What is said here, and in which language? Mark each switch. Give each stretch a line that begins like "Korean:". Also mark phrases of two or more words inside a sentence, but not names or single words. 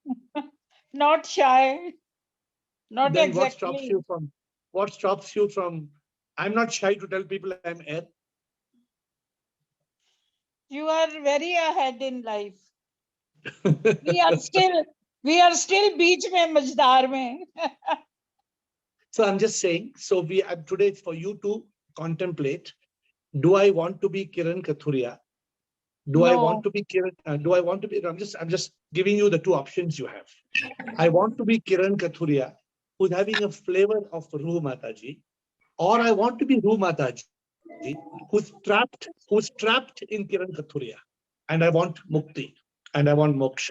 English: not shy, not then what stops exactly. you from? What stops you from? I'm not shy to tell people I'm AiR. You are very ahead in life. We are still
Hindi: बीच में मझधार में.
English: So I'm just saying. So today it's for you to contemplate. Do I want to be Kiran Kathuria? Do I want No, to be Kiran? Do I want to be? I'm just giving you the two options you have. I want to be Kiran Kathuria, who's having a flavor of Ruh Mataji, or I want to be Ruh Mataji, who's trapped in Kiran Kathuria, and I want Mukti, and I want Moksha.